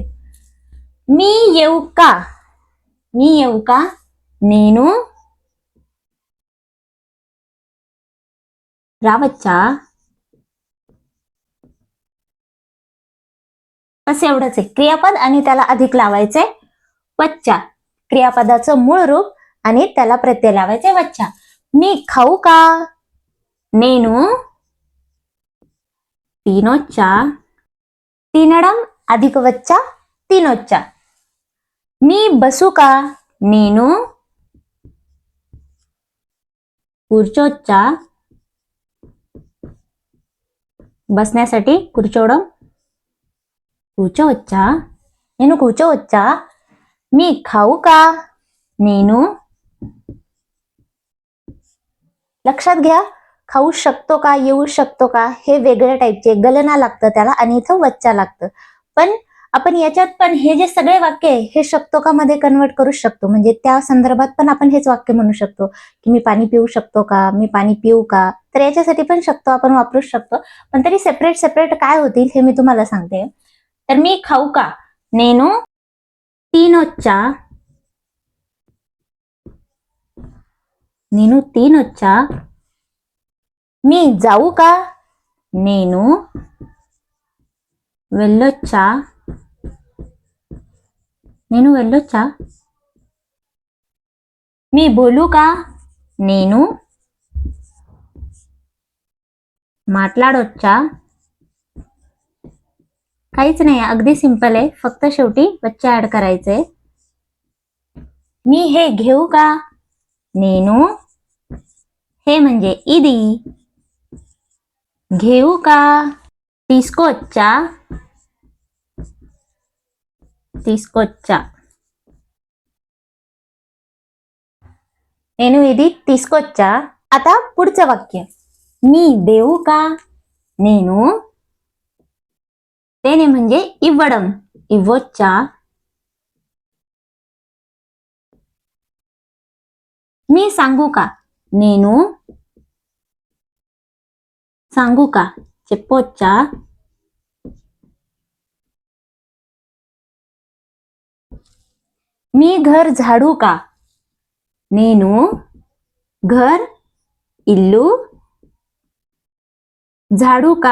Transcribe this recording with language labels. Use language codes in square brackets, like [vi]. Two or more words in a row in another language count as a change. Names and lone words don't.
[mr] मी येऊ का, मी येऊ का, [te] నేను రావచ్చా. [mr] बस एवढंच आहे. क्रियापद आणि त्याला अधिक लावायचंय वच्चा. क्रियापदाचं मूळ रूप आणि त्याला प्रत्यय लावायचे वच्चा. मी खाऊ का, [te] నేను తినొచ్చా, తినడం अधिक वच्चा తినొచ్చా. [mr] मी बसू का, [te] నేను కూర్చోచ్చా, बसण्यासाठी కూర్చోవడం కూర్చోవచ్చా, నేను కూర్చోవచ్చా. [mr] मी खाऊ का, నేను लक्षात घ्या, खाऊ शकतो का, येऊ शकतो का, हे वेगळ्या टाईपचे गलना लागतं त्याला आणि इथं वच्चा लागतं. पण आपण याच्यात पण हे जे सगळे वाक्य आहे हे शकतो का मध्ये कन्वर्ट करू शकतो. म्हणजे त्या संदर्भात पण आपण हेच वाक्य म्हणू शकतो की मी पाणी पिऊ शकतो का, मी पाणी पिऊ का. तर याच्यासाठी पण शकतो आपण वापरू शकतो. पण तरी सेपरेट सेपरेट काय होतील हे मी तुम्हाला सांगते. तर मी खाऊ का, [te] నేను తినొచ్చా, నేను తినొచ్చా. [mr] मी जाऊ का, [te] నేను వెళ్ళొచ్చా, నేను వెళ్ళొచ్చా. [mr] मी बोलू का, [te] నేను మాట్లాడొచ్చా. [mr] काहीच नाही, अगदी सिंपल आहे. फक्त शेवटी वच्चा ऍड करायचंय. मी हे घेऊ का, నేను हे म्हणजे ఇది घेऊ का. [te] తీసుకోవచ్చా, తీసుకోవచ్చా. నేను ఇది తీసుకోవచ్చా. [mr] आता पुढचं वाक्य. मी देऊ का, నేను देणे म्हणजे [te] ఇవ్వడం, ఇవ్వొచ్చా. [mr] मी सांगू का, నేను सांगू का, చెప్పొచ్చా. मी घर झाडू का, నేను घर इल्लू झाडू का.